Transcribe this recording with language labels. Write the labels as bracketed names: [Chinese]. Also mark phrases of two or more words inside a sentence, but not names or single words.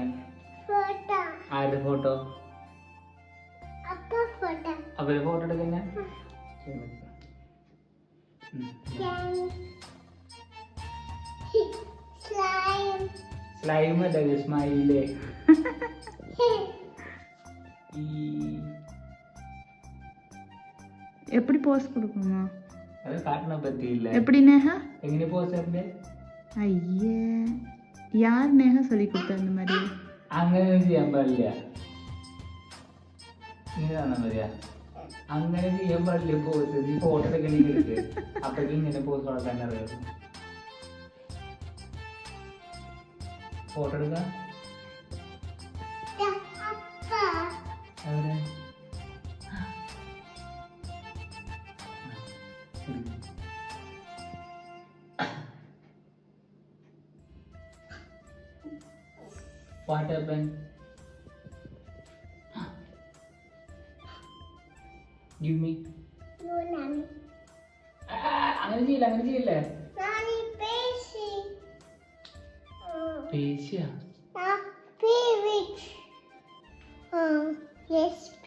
[Malayalam] ആരുടെ ഫോട്ടോ? അവരെ ഫോട്ടോ എടുക്കുന്ന സ്ലൈം അല്ല സ്മൈലേ. [Tamil] எப்படி போஸ் கொடுக்கணுமா? அது காட்டன பத்தி இல்ல. எப்படி நேஹா? எங்க போஸ் அப்படி? ஐயே யார் நேஹா சொல்லி கொடுத்தா இந்த மாதிரி? [Malayalam] അങ്ങനെ ചെയ്യാൻ പാടില്ല. ഇങ്ങനെയാണോ മതിയാ? അങ്ങനെ ചെയ്യാൻ പാടില്ല പോസ്. നീ ഫോട്ടോ എടുക്കണമെങ്കിൽ എടുക്ക്. അപ്പോഴേക്കും ഇങ്ങനെ പോസ് കൊടുക്കാൻ അറിയാം. ഫോട്ടോ എടുക്കാം. എവിടെ? [English] What happened? Give me. [Malayalam] അങ്ങനെ ചെയ്യില്ല. പേശിയാ? Yes.